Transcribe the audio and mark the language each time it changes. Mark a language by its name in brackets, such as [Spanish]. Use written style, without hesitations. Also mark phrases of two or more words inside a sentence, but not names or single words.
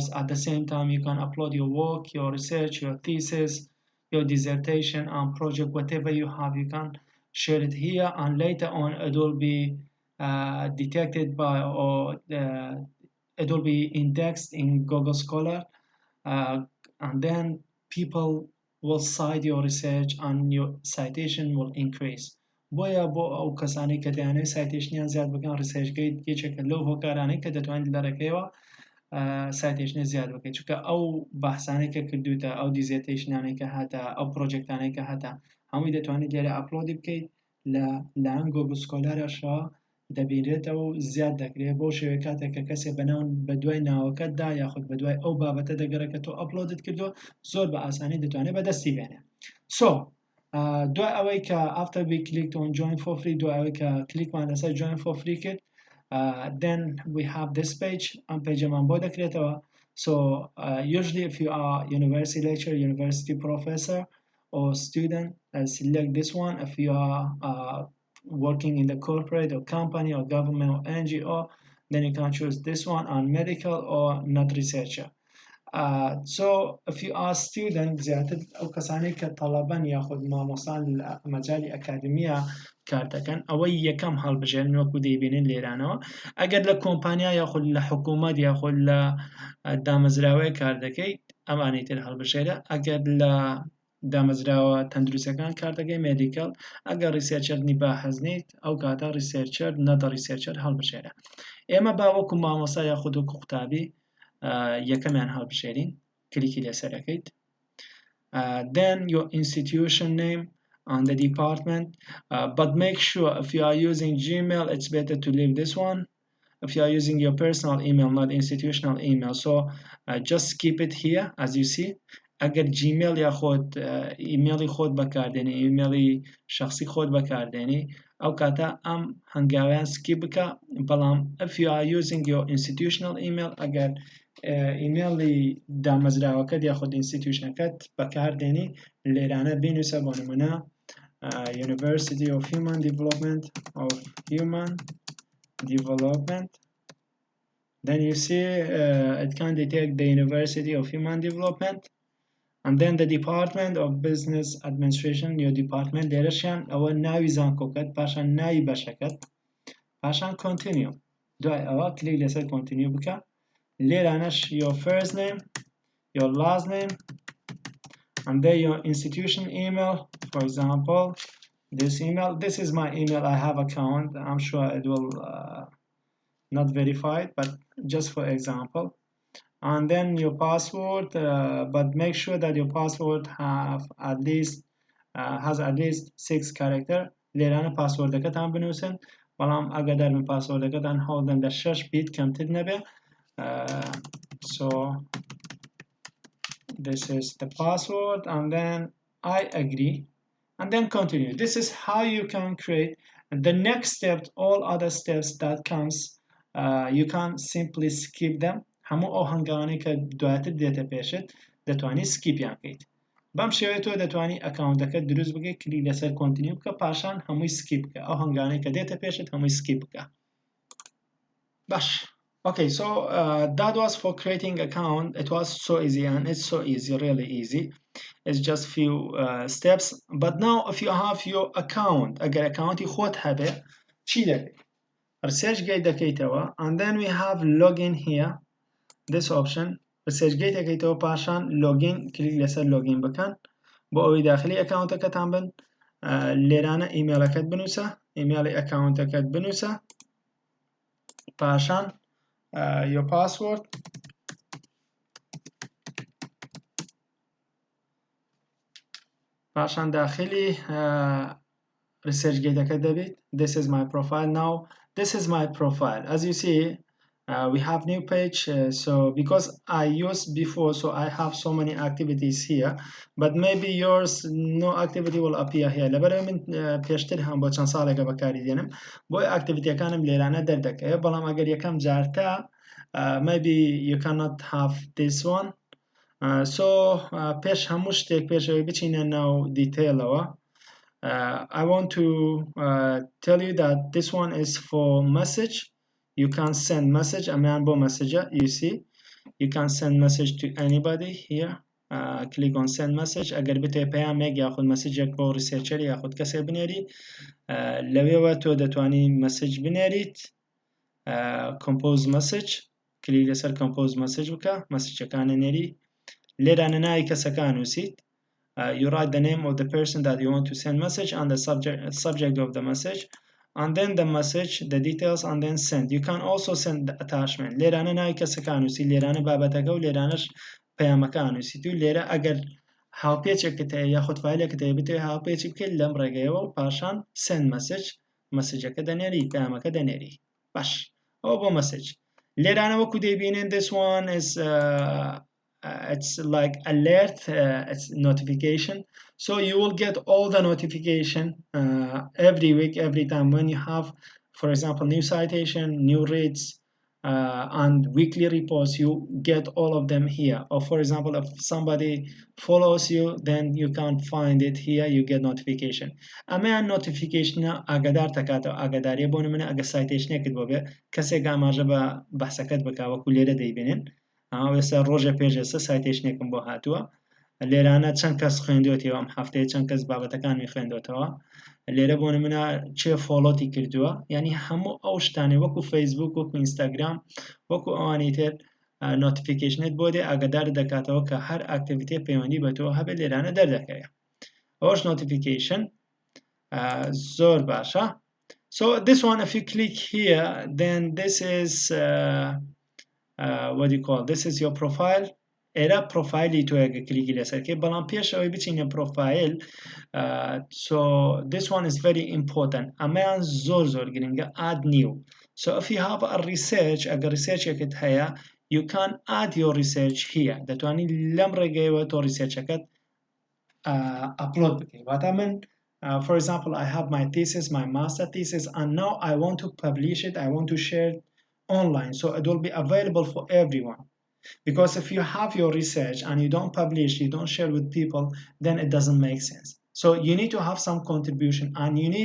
[English] At the same time, you can upload your work, your research, your thesis, your dissertation and project, whatever you have, you can share it here, and later on it will be detected by, or it will be indexed in Google Scholar, and then people will cite your research and your citation will increase. [Central Kurdish] بۆیە بۆ ئەو کەسانی کە دەیانەوێت سایتیشنیان زیاد بکەن، ResearchGate یەکێکە لەو هۆکارانەی کە دەتوانێت لەرەکەیەوە سایتیشنی زیاد بکەیت، چونکە ئەو بەحسانەی کە کردوتە، ئەو دیزێتیشنانەی کە هاتە، ئەو پرۆجێکتانەی کە هاتە، هەمووی دەتوانێت لێرە ئەپلۆدی بکەیت لەلایەن Google Scholarەشەوە دەبینرێتەوە و زیاد دەکرێت. بۆ شێوەیە کاتێک کە کەسێک بە دوای ناوەکەتدا یاخود بە دوای ئەو بابەتە دەگەڕێت کە تۆ ئەپلۆدت کردووە، زۆر بە ئاسانی دەتوانێت بەدەستی بێنێ. [English] So [Central Kurdish] دوای ئەوەی کە [English] after we clicked on join for free، [Central Kurdish] دوای ئەوەی کە کلیکمان لەسەر [English] join for free کرد، then we have this page. [Central Kurdish] ئەم پێیجەمان بۆ دەکرێتەوە. [English] So usually if you are university lecturer, university professor or student, select this one. If you are working in the corporate or company or government or NGO, then you can choose this one, and medical or not researcher. So if you are student، [Central Kurdish] زیاتر ئەو کەسانەی کە تەڵەبەن یاخود مامۆستان لە مەجای ئەکادمیە کار دەکەن، ئەوەی یەکەم هەڵبژێرن وەکو دەیبینن لێرانەوە. ئەگەر لە کۆمپانیا یاخود لە حکوومەت یاخود لە دامەزراوەیە کار دەکەیت، ئەمانەی تر هەڵبژێرە. ئەگەر لە دامەزراوە تەندروستەکان کار دەکەی، مێدیکەل، ئەگەر ریسێرچەرنی باحەزنیت، ئەو کاتە ریسێرچەر نەدە ریسێرچەر هەڵبژێرە. ئێمە با وەکو مامۆستا یاخود وەکو قوتابی یەکەمیان هەڵبژێرین، کلیکی لەسەرەکەیت. [English] Then your institution name and the department, but make sure if you are using Gmail, it's better to leave this one. If you are using your personal email, not institutional email, so just keep it here as you see. [Central Kurdish] ئەگەر جیمیل یاخۆت ئیمێلی خۆت بەکاردێنی، ئیمێلی شخصی خۆت بەکاردێنی، ئەو کاتە ئەم هەنگاویان سکیپ بکە. [English] بەڵام if you are using your institutional email، [Central Kurdish] ئەگەر ئیمێلی دامەزراوەکەت یاخود ئینستیتیوشنەکەت بەکاردێنی، لێرانە بینویسە بۆ نمونە University of Human Development. [English] Then you see it can detect the University of Human Development, and then the Department of Business Administration your department [Central Kurdish] لێرەشیان ئەوە ناوی زانکۆکەت پاشان ناوی بەشەکەت پاشان continue دوای ئەوە کلیک لەسەر continue بکە لێرانەش [English] your first name your last name and then your institution email for example this email this is my email I have account I'm sure it will not verified but just for example and then your password but make sure that your password have at least has at least 6 character [Central Kurdish] لێرانە پاسوردەکەتان بنووسن بەڵام ئاگادار بن پاسوردەکەتان هەوڵدەن لە 6 بیت کەمتر نەبێ [English] so this is the password and then I agree and then continue this is how you can create the next step all other steps that comes you can simply skip them هەموو [Central Kurdish] ئەو هەنگاوانەی کە دواتر دێتە پێشت دەتوانی سکیپیان بکەیت بەم شێوەیە تۆ دەتوانی ئەکاونتەکەت دروست بکەیت کلیک لەسەر کۆنتینیو بکە پاشان هەمووی سکیپ بکە ئەو هەنگاوانەی کە دێتە پێشت هەمووی سکیپ بکە باش [English] okay so that was for creating account it was so easy and it's so easy really easy it's just few steps but now if you have your account [Central Kurdish] ئەگەر ئەکاونتی خۆت هەبێ چی دەکەیت ResearchGate دەکەیتەوە [English] and then we have login here this option [Central Kurdish] ResearchGate دەکەیتەوە پاشان login کلیک لەسەر login بکەن بۆ ئەوەی داخلی ئەکاونتەکەتان بن لێرانە ئیمێلەکەت بنووسە ئیمێلی ئەکاونتەکەت بنووسە [English] پاشان your password [Central Kurdish] پاشان داخلی ResearchGate دەکەت دەبێت [English] this is my profile now this is my profile as you see we have new page so because I used before so I have so many activities here but maybe yours no activity will appear here [Central Kurdish] لەبەرەوەی من پێشتر هەم بۆ چەند ساڵێکە بەکاری دێنم بۆی ئاکتیڤیتیەکانم لێرانە دەردەکەوێت بەڵام ئەگەر یەکەم جارتە [English] maybe you cannot have this one so [Central Kurdish] پێش هەموو شتێک پێشەوەی بچینە ناو دیتیلەوە [English] I want to tell you that this one is for message you can send message [Central Kurdish] ئەمەیان بۆ مەسیجە [English] you see you can send message to anybody here click on send message [Central Kurdish] ئەگەر بتێ پەیامێک یاخود مەسیجێک بۆ ریسێرچەر یاخود کەسێک بنێری لەوێوە تۆ دەتوانی مەسیج بنێریت [English] compose message [Central Kurdish] کلیک لەسەر [English] compose message [Central Kurdish] بکە مەسیجەکانە نێری لێرانە ناوی کەسەکان نووسیت [English] you write the name of the person that you want to send message and the subject of the message and then the message the details and then send you can also send the attachment [Central Kurdish] لێرانە ناوی کەسەکان نووسی لێرانە بابەتەکە و لێرانەش پەیامەکان نووسیت و لێرە ئەگەر هاوپێچێکت هەیە یاخود فایلێکت هەیە بتوێ هاوپێچی بکەیت لەم ڕێگەیەوە و پاشان [English] send message [Central Kurdish] مەسیجەکە دەنێری پەیامەکە دەنێری باش ئەوە بۆ مەسیج لێرانە وەکو دەیبینن [English] this one is it's like alert it's notification so you will get all the notification every week every time when you have for example new citation new reads and weekly reports you get all of them here or for example if somebody follows you then you can find it here you get notification ئەمەیان [Central Kurdish] notification ئاگادار تەکاتەوە ئاگاداریە بۆ نمونە ئەگە citation-ێکت بۆ بێ کەسێک ئاماژە بە بەحسەکەت بکا وەکو لێرە دەیبینن ئێستا ڕۆژە پێش ئێستا citation-ێکم بۆ هاتووە لێرانە چەند کەس خوێندوێتەوە ئەم هەفتەیە چەند کەس بابەتەکانی خوێندوێتەوە لێرە بۆ نمونە چێ فۆڵۆتی کردووە یعنی هەموو ئەو شتانێ وەکو فەیسبوک وەکو ئینستاگرام وەکو ئەوانی تر نۆتیفیکیشنت بۆ دێ ئاگادار دەکاتەوە کە هەر ئاکتیڤیتێ پەیوەندی بە تۆ هەبێت لێرانە دەردەکەوێت ئەوەش نۆتیفیکیشن زۆر باشە [English] so this one if you click here then this is what do you call this is your profile [Central Kurdish] ئێرە پرۆفایلی تۆیەکە کلیکی لەسەرکەی بەڵام پێش ئەوەی بچینە پرۆفایل [English] so this one is very important [Central Kurdish] ئەمەیان زۆر گرنگە [English] add new so if you have a research [Central Kurdish] ئەگەر ریسێرچێکت هەیە [English] you can add your research here [Central Kurdish] دەتوانی لەم ڕێگەیەوە تۆ ریسێرچەکەت [English] upload [Central Kurdish] بکەی واتە من [English] for example I have my thesis my master thesis and now I want to publish it I want to share it online so it will be available for everyone because if you have your research and you don't publish you don't share with people then it doesn't make sense so you need to have some contribution and you need